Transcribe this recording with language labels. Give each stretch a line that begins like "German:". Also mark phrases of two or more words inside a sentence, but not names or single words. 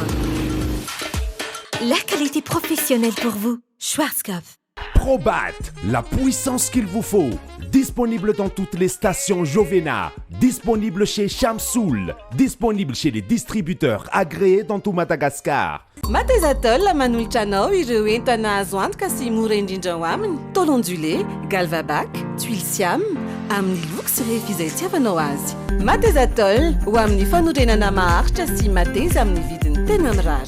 French: La qualité professionnelle pour vous. Schwarzkopf. Probat, la puissance qu'il vous faut. Disponible dans toutes les stations Jovena. Disponible chez Chamsoul. Disponible chez les distributeurs agréés dans tout Madagascar.
Malagasy: Matezatol manolotra anao ireo entana azo antoka sy mora indrindra ho aminy.
French: Tôle ondulé,
Malagasy: galvabac, tuile siam amin'ny loko sy rehefa izay itiavanao azy. Matezatol ho amin'ny fanorenana maharitra sy mateza amin'ny vidiny tena mirary.